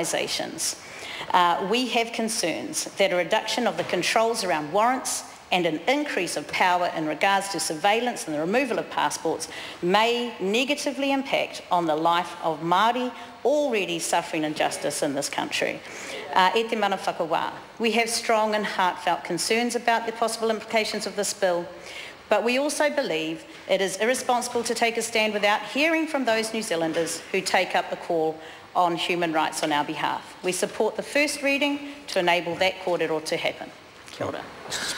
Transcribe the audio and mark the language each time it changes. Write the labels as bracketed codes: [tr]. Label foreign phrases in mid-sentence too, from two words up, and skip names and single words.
[en] We have concerns that a reduction of the controls around warrants and an increase of power in regards to surveillance and the removal of passports may negatively impact on the life of Māori already suffering injustice in this country. [mi] E te mana whakawā. [en] We have strong and heartfelt concerns about the possible implications of this bill, but we also believe it is irresponsible to take a stand without hearing from those New Zealanders who take up the call on human rights on our behalf. We support the first reading to enable that kōrero to happen. [mi] Kia ora.